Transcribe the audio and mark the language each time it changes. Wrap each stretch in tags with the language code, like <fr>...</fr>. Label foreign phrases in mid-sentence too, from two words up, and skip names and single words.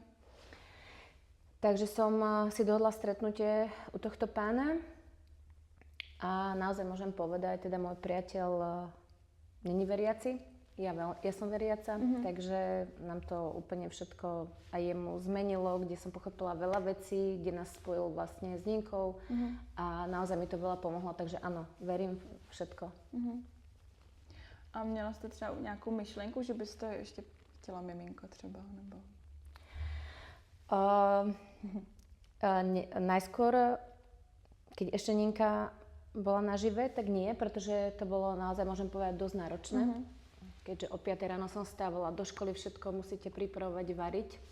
<sk>Takže som si dohodla stretnutie u tohto pána A naozaj môžem povedať, teda môj priateľ není veriaci, ja som veriaca, takže nám to úplne všetko aj jemu zmenilo, kde som pochopila veľa vecí, kde nás spojil vlastne s Ninkou a naozaj mi to veľa pomohlo, takže áno, verím všetko.</sk> <cs>A měla jste třeba nějakou myšlenku, že byste ještě chtěla miminko třeba, nebo?</cs> <sk>Najskôr, keď ešte Ninka bola nažive, tak nie, pretože to bolo naozaj, môžem povedať, dosť náročné. Keďže o 5 ráno som stávala, do školy všetko musíte pripravovať, variť.</sk>